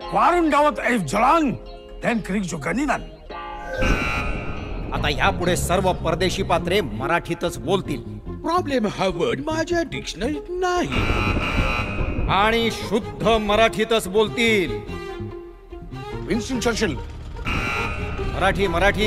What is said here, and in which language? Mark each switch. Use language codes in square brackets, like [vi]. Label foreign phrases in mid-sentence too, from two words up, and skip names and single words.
[de] Warum dauert so lang? Den kriegst du Ganinan. [mr] आता यापुढे सर्व परदेशी पात्रे मराठीतच बोलतील. प्रॉब्लेम हा वर्ड माझ्या डिक्शनरीत नाही. आणि शुद्ध मराठीतच बोलतील. विन्स्टन चर्चिल. मराठी मराठी.